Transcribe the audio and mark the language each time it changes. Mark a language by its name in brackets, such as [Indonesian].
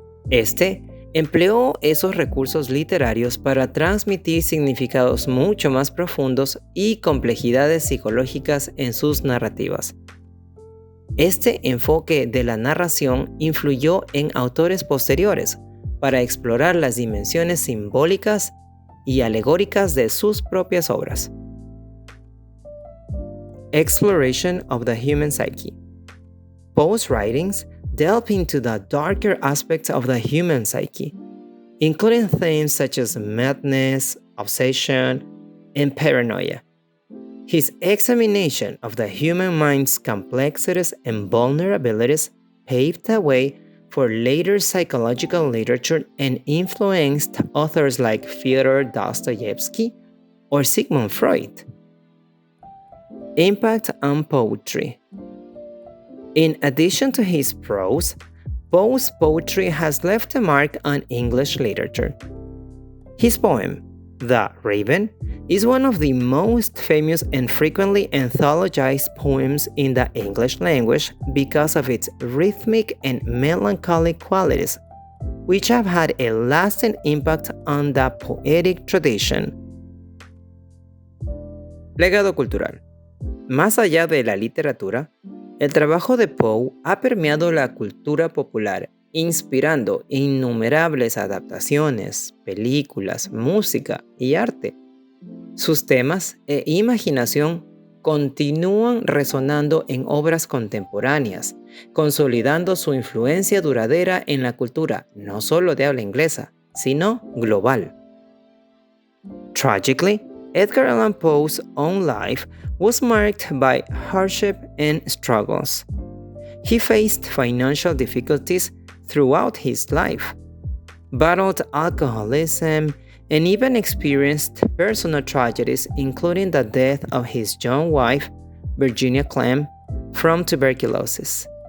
[Spanish] Este empleó esos recursos literarios para transmitir significados mucho más profundos y complejidades psicológicas en sus narrativas. Este enfoque de la narración influyó en autores posteriores para explorar las dimensiones simbólicas y alegóricas de sus propias obras. [English] Exploration of the human psyche. Poe's writings delve into the darker aspects of the human psyche, including themes such as madness, obsession, and paranoia. His examination of the human mind's complexities and vulnerabilities paved the way for later psychological literature and influenced authors like Fyodor Dostoevsky or Sigmund Freud. Impact on poetry. In addition to his prose, Poe's poetry has left a mark on English literature. His poem, The Raven, is one of the most famous and frequently anthologized poems in the English language because of its rhythmic and melancholic qualities, which have had a lasting impact on the poetic tradition. [Spanish] Legado cultural. Más allá de la literatura, el trabajo de Poe ha permeado la cultura popular, inspirando innumerables adaptaciones, películas, música y arte. Sus temas e imaginación continúan resonando en obras contemporáneas, consolidando su influencia duradera en la cultura no solo de habla inglesa, sino global. [English] Tragically, Edgar Allan Poe's own life was marked by hardship and struggles. He faced financial difficulties throughout his life, battled alcoholism, and even experienced personal tragedies, including the death of his young wife, Virginia Clemm, from tuberculosis.